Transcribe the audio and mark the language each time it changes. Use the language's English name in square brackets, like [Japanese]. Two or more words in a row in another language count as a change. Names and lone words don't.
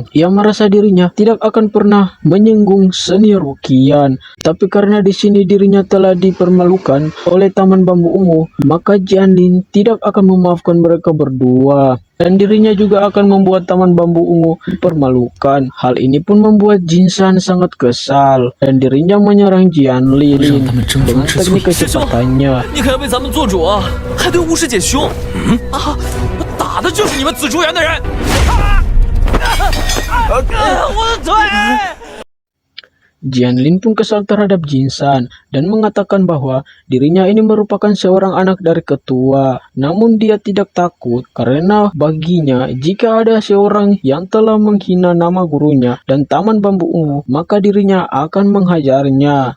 [Indonesian] Ia merasa dirinya tidak akan pernah menyinggung senior Wuqian, tapi karena di sini dirinya telah dipermalukan oleh Taman Bambu Ungu, maka Jianlin tidak akan memaafkan mereka berdua. Dan dirinya juga akan membuat Taman Bambu Ungu dipermalukan. Hal ini pun membuat Jinsan sangat kesal dan dirinya menyerang Jianlin dengan teknik kecepatannya. [Chinese] 你可要为咱们做主啊！还对巫师姐凶！啊，我打的就是你们紫竹园的人！我的腿！ [Indonesian] Jianlin pun kesal terhadap Jinsan dan mengatakan bahwa dirinya ini merupakan seorang anak dari ketua. Namun dia tidak takut karena baginya jika ada seorang yang telah menghina nama gurunya dan Taman Bambu Ungu, maka dirinya akan menghajarnya.